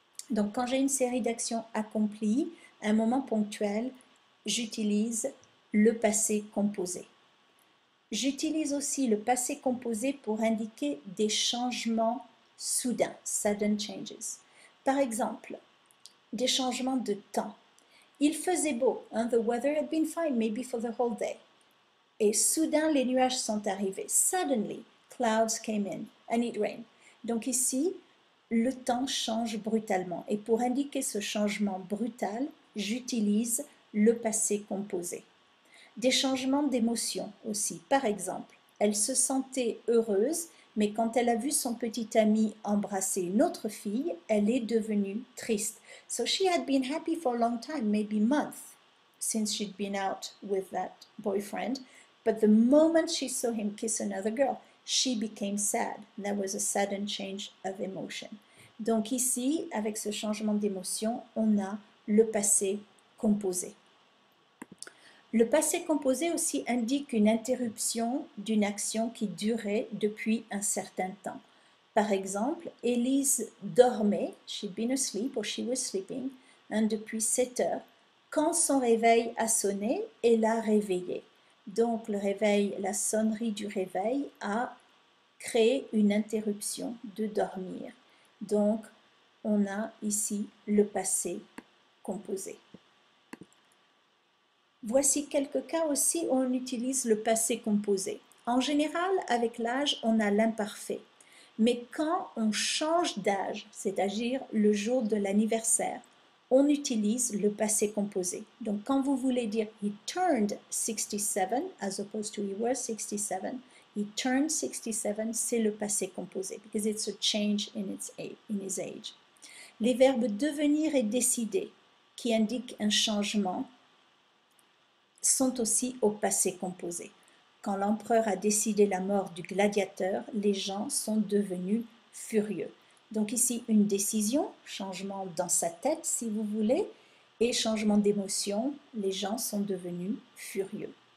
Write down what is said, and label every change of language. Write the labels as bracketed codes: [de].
[fr] Donc, quand j'ai une série d'actions accomplies, à un moment ponctuel, j'utilise le passé composé. J'utilise aussi le passé composé pour indiquer des changements soudains, sudden changes. Par exemple, des changements de temps. Il faisait beau, [en] and the weather had been fine, maybe for the whole day. [fr] Et soudain, les nuages sont arrivés. [en] Suddenly, clouds came in and it rained. [fr] Donc ici, le temps change brutalement. Et pour indiquer ce changement brutal, j'utilise le passé composé. Des changements d'émotion aussi. Par exemple, elle se sentait heureuse, mais quand elle a vu son petit ami embrasser une autre fille, elle est devenue triste. [en] So she had been happy for a long time, maybe months, since she'd been out with that boyfriend. But the moment she saw him kiss another girl, She became sad. There was a sudden change of emotion. [fr] Donc ici, avec ce changement d'émotion, on a le passé composé. Le passé composé aussi indique une interruption d'une action qui durait depuis un certain temps. Par exemple, Elise dormait, [en] she'd been asleep or she was sleeping, [fr] depuis 7 heures. Quand son réveil a sonné, elle l'a réveillée. Donc le réveil, la sonnerie du réveil a créé une interruption de dormir. Donc on a ici le passé composé. Voici quelques cas aussi où on utilise le passé composé. En général, avec l'âge, on a l'imparfait. Mais quand on change d'âge, c'est-à-dire le jour de l'anniversaire, on utilise le passé composé. Donc quand vous voulez dire [en] he turned 67 as opposed to he was 67, he turned 67, [fr] c'est le passé composé [en] because it's a change in his age. [fr] Les verbes devenir et décider qui indiquent un changement sont aussi au passé composé. Quand l'empereur a décidé la mort du gladiateur, les gens sont devenus furieux. Donc ici, une décision, changement dans sa tête si vous voulez, et changement d'émotion, les gens sont devenus furieux.